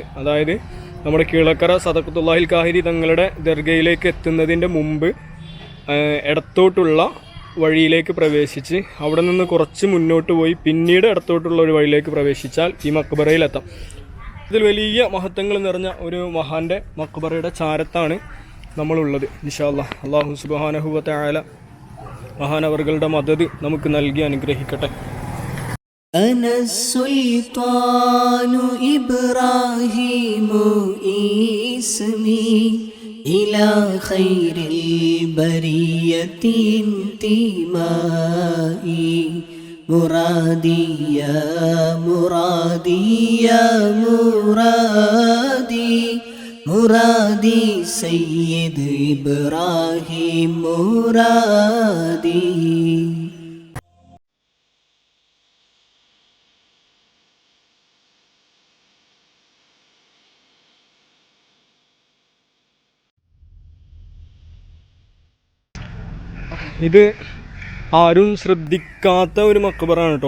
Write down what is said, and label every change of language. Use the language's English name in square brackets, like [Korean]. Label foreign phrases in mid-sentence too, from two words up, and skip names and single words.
[Malayalam] അതായത് നമ്മുടെ കീളക്കര സദഖത്തുല്ലാഹിൽ കാഹിരി തങ്ങളുടെ ദർഗയിലേക്ക് എത്തുന്നതിൻ്റെ മുമ്പ് ഇടത്തോട്ടുള്ള വഴിയിലേക്ക് പ്രവേശിച്ച് അവിടെ നിന്ന് കുറച്ച് മുന്നോട്ട് പോയി പിന്നീട് ഇടത്തോട്ടുള്ള ഒരു വഴിയിലേക്ക് പ്രവേശിച്ചാൽ ഈ മക്ബറയിലെത്താം. ഇതിൽ വലിയ മഹത്വങ്ങൾ നിറഞ്ഞ ഒരു മഹാൻ്റെ മക്ബറയുടെ ചാരത്താണ് നമ്മളുള്ളത്. [Arabic] إن شاء الله الله سبحانه وتعالى [Malayalam] മഹാനവറുകളുടെ മദദ് നമുക്ക് നൽകി അനുഗ്രഹിക്കട്ടെ. [Arabic] أنا السلطان إبراهيم اسمي إلى خير البرية انتمائي مرادي يا مرادي يا مرادي مرادي سيد إبراهيم مرادي. [Malayalam] ഇത് ആരും ശ്രദ്ധിക്കാത്ത ഒരു മക്ബറാണ് കേട്ടോ.